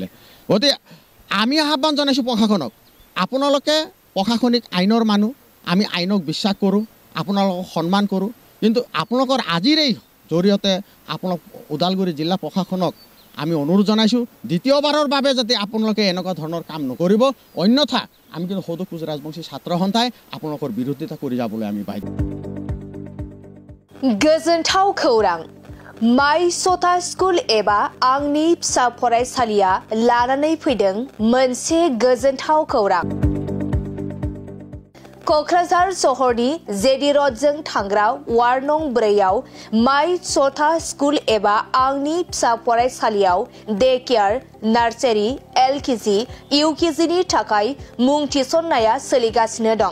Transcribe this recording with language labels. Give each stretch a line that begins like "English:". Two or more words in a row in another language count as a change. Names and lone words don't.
Assamese: গতিকে আমি আহ্বান জনাইছোঁ প্ৰশাসনক, আপোনালোকে প্ৰশাসনিক আইনৰ মানুহ, আমি আইনক বিশ্বাস কৰোঁ, আপোনালোকক সন্মান কৰোঁ। কিন্তু আপোনালোকৰ আজিৰ এই জৰিয়তে আপোনালোক ওদালগুৰি জিলা প্ৰশাসনক আমি অনুৰোধ জনাইছোঁ দ্বিতীয়বাৰৰ বাবে যাতে আপোনালোকে এনেকুৱা ধৰণৰ কাম নকৰিব, অন্যথা আমি কিন্তু সদৌ কোচ ৰাজবংশী ছাত্ৰ সন্থাই আপোনালোকৰ বিৰোধিতা কৰি যাবলৈ আমি বাধ্য।
Bodo: गोजोनथाव खौरां, माइ सता स्कुल एबा आंनि फिसा फरायसालिया लानानै फैदों मोनसे गोजोनथाव खौरां। क'क्राझार सहरनि जेडि र'डजों थांग्रा वार्ड नं 4आव माइ सता स्कुल एबा आंनि फिसा फरायसालियाव
English: day care, nursery,
Bodo: LKG, UKGनि थाखाय मुं थिसननाया सोलिगासिनो दं।